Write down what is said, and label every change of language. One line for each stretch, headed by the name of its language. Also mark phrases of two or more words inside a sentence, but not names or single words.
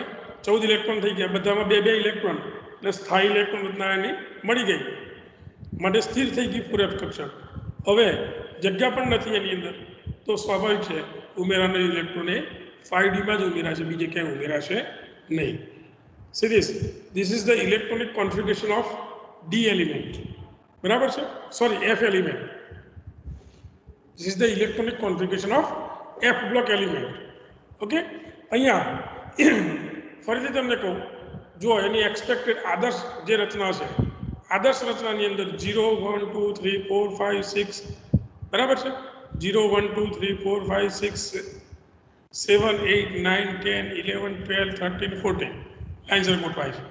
Gujarati: 14 ઇલેક્ટ્રોન થઈ ગયા, બધામાં 2 ઇલેક્ટ્રોન એટલે સ્થાયી ઇલેક્ટ્રોન રચના એની મળી ગઈ, માટે સ્થિર થઈ ગઈ 4f કક્ષક. હવે જગ્યા પણ નથી એની અંદર, તો સ્વાભાવિક છે ઉમેરાનો ઇલેક્ટ્રોન એ 5d માં જ ઉમેરાશે, બીજે ક્યાંય ઉમેરાશે નહીં.
English: See this is the electronic configuration of d element,
Gujarati: બરાબર છે, સોરી
English: f element. This is the electronic configuration of f block element.
Gujarati: ઓકે, અહીંયા ફરીથી તમને કહું, જો એની એક્સપેક્ટેડ આદર્શ જે રચના છે, આદર્શ રચનાની અંદર 0 1 2 3 4 5 6, બરાબર છે, 0 1 2 3 4 5 6 7 8 9 10 11 12 13 14 લાઇન્સર ગોઠવાય છે.